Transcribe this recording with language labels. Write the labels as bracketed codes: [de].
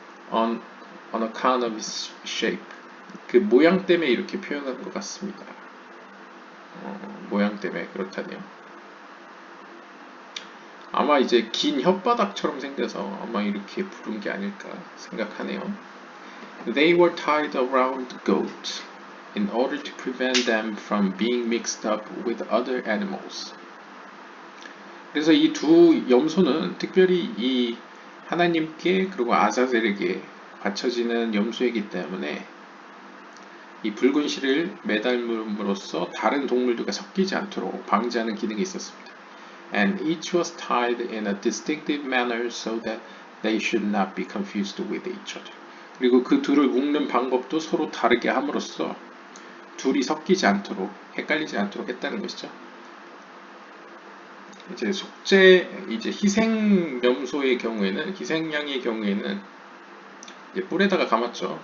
[en] On account of its shape. [ko] 그 모양 때문에 이렇게 표현한 것 같습니다. 모양 때문에 그렇다네요. 아마 이제 긴 혓바닥처럼 생겨서 아마 이렇게 부른 게 아닐까 생각하네요. [en] They were tied around the goat in order to prevent them from being mixed up with other animals. [ko] 그래서 이 두 염소는 특별히 이 하나님께 그리고 아자젤에게 바쳐지는 염소이기 때문에 이 붉은 실을 매달음으로써 다른 동물들과 섞이지 않도록 방지하는 기능이 있었습니다. [en] And each was tied in a distinctive manner so that they should not be confused with each other. [ko] 그리고 그 둘을 묶는 방법도 서로 다르게 함으로써 둘이 섞이지 않도록, 헷갈리지 않도록 했다는 것이죠. 이제 이제 희생염소의 경우에는, 희생양의 경우에는 이제 뿔에다가 감았죠.